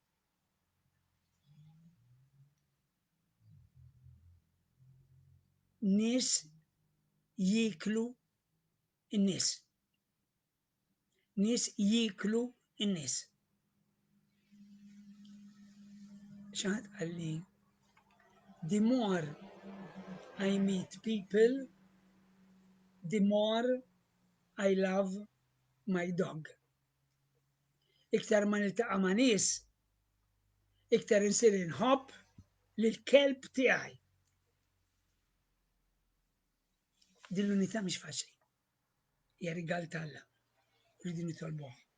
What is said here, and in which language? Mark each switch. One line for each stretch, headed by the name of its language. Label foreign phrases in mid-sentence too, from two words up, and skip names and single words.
Maltese: Nies jieklu n-nies. Nies jieklu n-nies. Xaħat għalli,
English: the more I meet people, the more I love my dog.
Maltese: Iktar ma niltaqa' ma' nies, iktar insir inħobb lill-kelb tiegħi. Din l-unità mhix faċli. Hija rigal ta' Alla. Rridu nitolbuh.